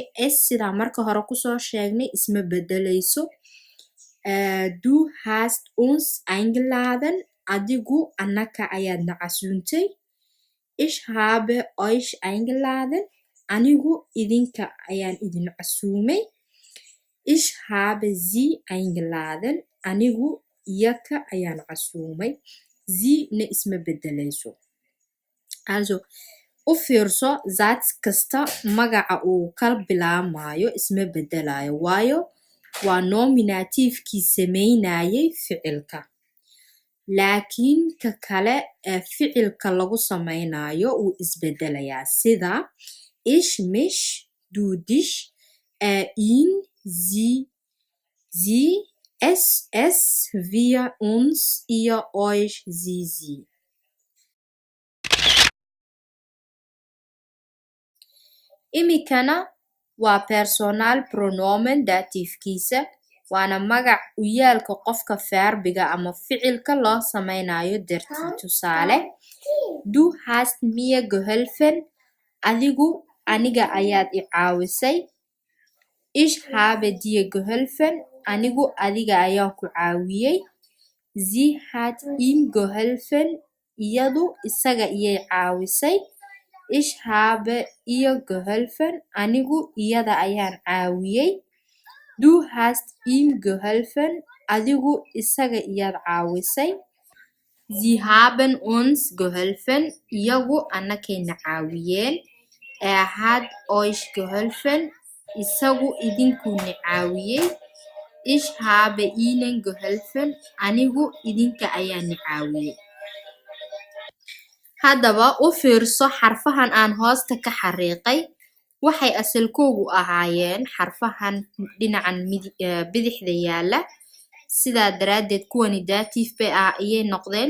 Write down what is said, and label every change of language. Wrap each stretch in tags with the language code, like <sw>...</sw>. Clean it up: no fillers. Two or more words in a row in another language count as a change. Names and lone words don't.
<so>Es sidaa marka hore kusoo sheegnay isma bedelayso.</so> <de>Du hast uns eingeladen adigu annaka ayaad na casuuntay, ich habe euch eingeladen</de> <so>anigu idinka ayaan idin casuumay,</so> <de>ich habe sie eingeladen</de> <so>anigu iyaka ayaan casuumay. Sie na isma bedelayso. Also u fiirso zaad kasta magaca uu ka bilaamayo isma bedelayo waayo waa nominativekii samaynayay ficilka. Laakiin ka kale ee ficilka lagu samaynayo uu isbedelayaa sida</so> <de>ich mich, du dich, er ihn, sie, es, wir uns, ihr euch, sie sie.</de> <so>Imikana waa</so> <de>personal pronomen</de> <so>dativkiisa waana magacyaalka qofka verbiga ama ficilka loo samaynayo dartii. Tusaale</so> <de>du hast mir geholfen</de> <so>aniga ayaad i caawisay.</so> <de>Ich habe dir geholfen.</de> <so>Anigu adiga ayaan ku caawiyay.</so> <de>Sie hat ihm geholfen.</de> <so>Iyadu isaga iyay caawisay.</so> <de>Ich habe ihr geholfen.</de> <so>Anigu iyada ayaan caawiyay.</so> <de>Du hast ihm geholfen.</de> <so>Adigu isaga iyaad caawisay.</so> <de>Sie haben uns geholfen.</de> <so>Iyagu annakayna caawiyeen.</so> <de>Er hat euch geholfen.</de> <so>Isagu idinkuna caawiyay.</so> <de>Ich habe ihnen geholfen.</de> <so>Anigu idinka ayaan caawiyay. Haddaba u fiirso xarfahan aan hoosta ka xariiqay. Waxay asalkoodu ahaayeen xarfahan dhinacan bidixda yaala. sidaa daraaddeed kuwani dative bay ayay noqdeen.</so>